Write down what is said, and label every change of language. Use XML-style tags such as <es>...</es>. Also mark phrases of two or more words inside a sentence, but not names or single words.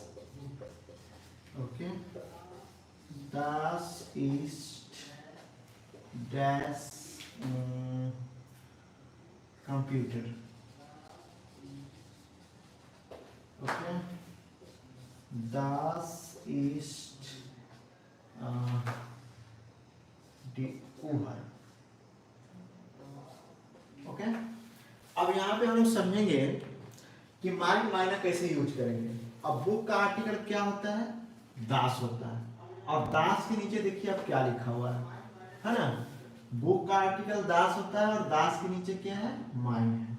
<de>Okay. Das ist das computer. Okay, das ist die Uhr.</de> <hi>ओके, अब यहाँ पे हम लोग समझेंगे कि</hi> <de>mein meiner</de> <hi>कैसे यूज करेंगे। अब बुक का आर्टिकल क्या होता है, दास होता है, और दास के नीचे देखिए अब क्या लिखा हुआ है ना। बुक का आर्टिकल दास होता है और दास के नीचे क्या है, माइंड है।</hi>